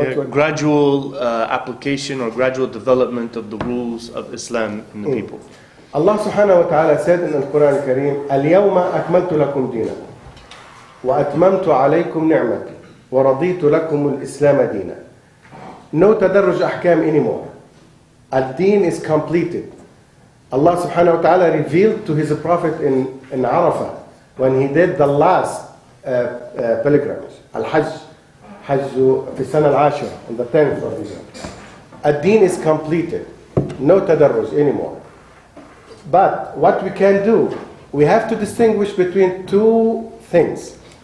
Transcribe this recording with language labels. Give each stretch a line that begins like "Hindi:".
English: gradual application or gradual development of the rules of Islam in the people. Allah subhanahu wa ta'ala said in the Quran al-Kareem,
Arabic: اليوم أكملت لكم دينكم وأتممت عليكم نعمتي ورضيت لكم الإسلام دينا.
English: No tadarruj ahkam anymore. Ad-Din is completed. Allah subhanahu wa ta'ala revealed to his prophet in Arafah when he did the last pilgrimage, Al-Hajj,
Arabic: في السنة العاشرة,
English: on the 10th of the year. Ad-Din is completed. No tadarruj anymore. But what we can do, we have to distinguish between two things.